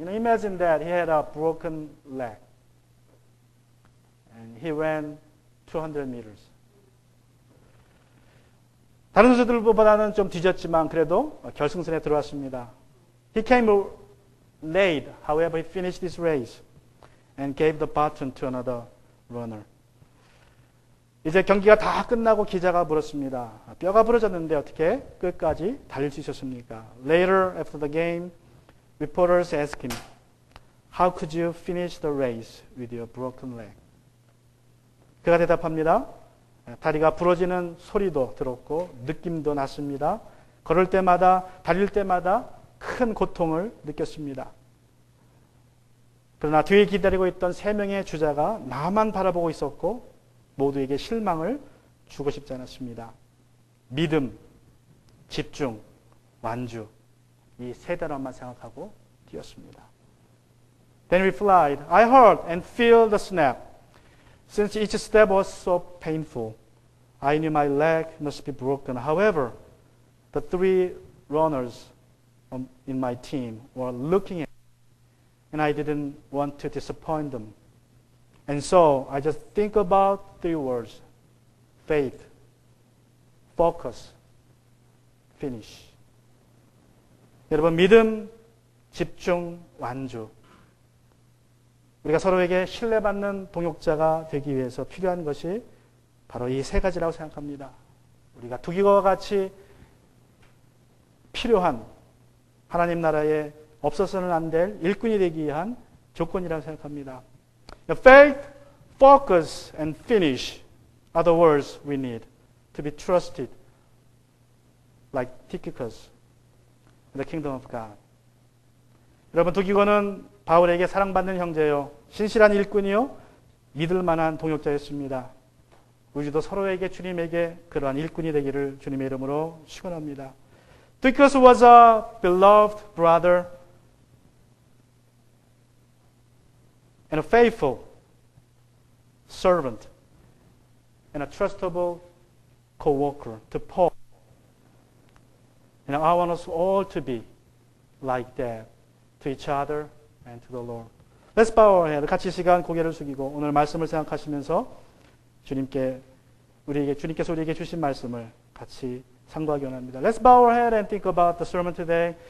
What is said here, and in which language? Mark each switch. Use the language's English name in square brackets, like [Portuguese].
[English] Imagine that he had a broken leg and he ran 200 meters. [Korean] 다른 선수들보다는 좀 뒤졌지만 그래도 결승선에 들어왔습니다. [English] He came late, however, he finished his race and gave the baton to another runner. [Korean] 이제 경기가 다 끝나고 기자가 물었습니다. 뼈가 부러졌는데 어떻게 끝까지 달릴 수 있었습니까? [English] Later, after the game, reporters asked him, How could you finish the race with your broken leg? [Korean] 그가 대답합니다. 다리가 부러지는 소리도 들었고 느낌도 났습니다. 걸을 때마다 달릴 때마다 큰 고통을 느꼈습니다. 그러나 뒤에 기다리고 있던 3명의 주자가 나만 바라보고 있었고 모두에게 실망을 주고 싶지 않았습니다. 믿음, 집중, 완주 이 3단어만 생각하고 뛰었습니다. [English] Then replied, I heard and feel the snap. Since each step was so painful, I knew my leg must be broken. However, the three runners in my team were looking at me, and I didn't want to disappoint them. And so I just think about three words: faith, focus, finish. [Korean] 여러분, 믿음, 집중, 완주. 우리가 서로에게 신뢰받는 동역자가 되기 위해서 필요한 것이 바로 이 세 가지라고 생각합니다. 우리가 두기와 같이 필요한 하나님 나라에 없어서는 안 될 일꾼이 되기 위한 조건이라고 생각합니다. [English] Faith, focus, and finish are the words we need to be trusted like Tychicus in the kingdom of God. [Korean] 여러분, 두기고는 바울에게 사랑받는 형제요, 신실한 일꾼이요, 믿을 만한 동역자였습니다. 우리도 서로에게 주님에게 그러한 일꾼이 되기를 주님의 이름으로 축원합니다. [English] Tychicus was a beloved brother and a faithful servant and a trustable co-worker to Paul. And I want us all to be like that to each other and to the Lord. Let's bow our head. [Korean] 같이 시간 고개를 숙이고 오늘 말씀을 생각하시면서 주님께서 우리에게 주신 말씀을 같이 상고하기 원합니다. [English] Let's bow our head and think about the sermon today.